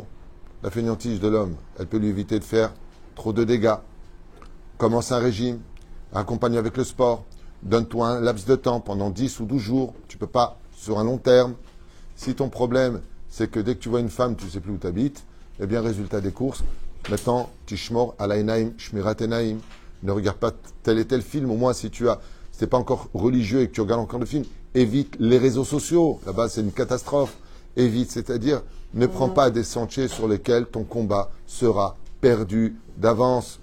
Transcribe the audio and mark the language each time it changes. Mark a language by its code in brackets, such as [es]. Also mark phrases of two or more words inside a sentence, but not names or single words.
[fr] La fainéantise de l'homme, elle peut lui éviter de faire trop de dégâts. Commence un régime. Accompagne avec le sport. Donne-toi un laps de temps pendant 10 ou 12 jours. Tu ne peux pas sur un long terme. Si ton problème, c'est que dès que tu vois une femme, tu ne sais plus où tu habites, eh bien, résultat des courses, maintenant, [he] תשמור על העיניים, שמירת עיניים, [fr] ne regarde pas tel et tel film, au moins si tu as si tu n'es pas encore religieux et que tu regardes encore le film, évite les réseaux sociaux. Là-bas, c'est une catastrophe. Évite, c'est-à-dire, ne prends pas des sentiers sur lesquels ton combat sera perdu d'avance.